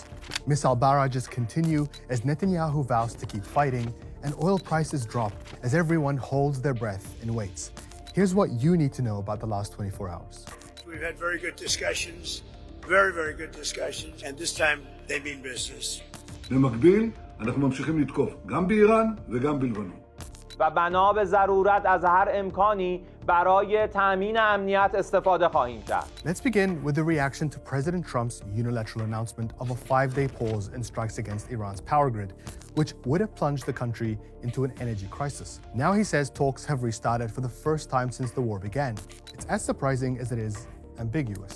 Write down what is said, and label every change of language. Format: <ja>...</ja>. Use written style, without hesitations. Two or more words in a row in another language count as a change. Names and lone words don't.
<en>Missile barrages continue as Netanyahu vows to keep fighting, and oil prices drop as everyone holds their breath and waits. Here's what you need to know about the last 24 hours. We've had very good discussions, very good discussions, and this time they mean business.</en> <he>במקביל, אנחנו ממשיכים לתקוף גם באיראן וגם בלבנון.</he> <fa>و بنا به ضرورت از هر امکانی برای تامین امنیت استفاده خواهیم کرد.</fa> <en>Let's begin with the reaction to President Trump's unilateral announcement of a 5-day pause in strikes against Iran's power grid, which would have plunged the country into an energy crisis. Now he says talks have restarted for the first time since the war began. It's as surprising as it is ambiguous.</en>